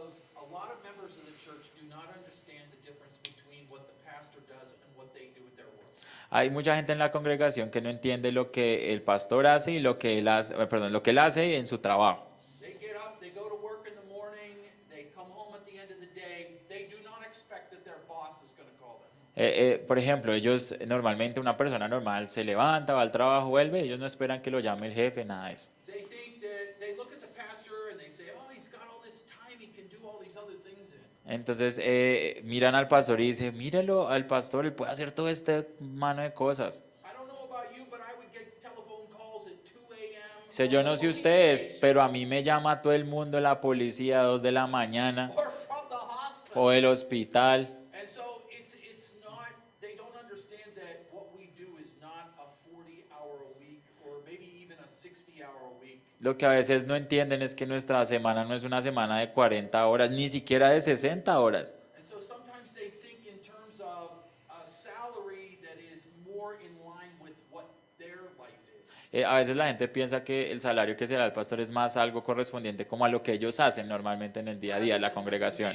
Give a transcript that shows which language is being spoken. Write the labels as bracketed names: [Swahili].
[Spanish] A lot of members of the church do not understand the difference between what the pastor does and what they do with their work. [English] Hay mucha gente en la congregación que no entiende lo que el pastor hace y lo que él hace, perdón, lo que él hace en su trabajo. They get up, they go to work in the morning, they come home at the end of the day. They do not expect that their boss is going to call them. [Spanish] Por ejemplo, ellos normalmente una persona normal se levanta, va al trabajo, vuelve, ellos no esperan que lo llame el jefe, nada de eso. [English] They think that they look at the pastor and they say, "Oh, he's got all this time, he can do all these other things." [Spanish] Entonces miran al pastor y dicen, míralo al pastor, él puede hacer todo este mano de cosas. [English] I don't know about you, but I would get telephone calls at 2 a.m. [Spanish] Sé, yo no sé ustedes, pero a mí me llama todo el mundo, la policía a 2 de la mañana [English] or from the hospital. [Spanish] o el hospital. [English] And so it's not, they don't understand that what we do is not a 40-hour a week or maybe even a 60-hour a week. [Spanish] Lo que a veces no entienden es que nuestra semana no es una semana de 40 horas, ni siquiera de 60 horas. [English] And so sometimes they think in terms of a salary that is more in line with what their life is. [Spanish] A veces la gente piensa que el salario que se da al pastor es más algo correspondiente como a lo que ellos hacen normalmente en el día a día, en la congregación.